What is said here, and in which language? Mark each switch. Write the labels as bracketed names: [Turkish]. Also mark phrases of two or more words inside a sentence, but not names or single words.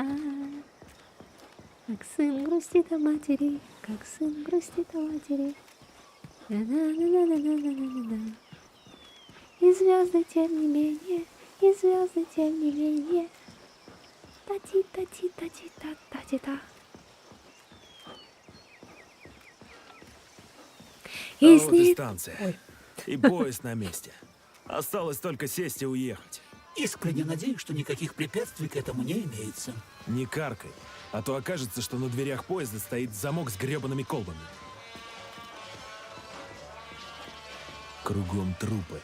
[Russian] Как сын грустит о матери, как сын грустит о матери. На-на-на-на-на-на-на-на-на. И звезды тем не менее, и звезды тем не менее. Та-ти-та-ти-та-ти-та-та-ти-та. А вот и станция. И поезд на месте. Осталось только сесть и уехать. Искренне надеюсь, что никаких препятствий к этому не имеется. Не каркай, а то окажется, что на дверях поезда стоит замок с гребаными колбами. Кругом трупы.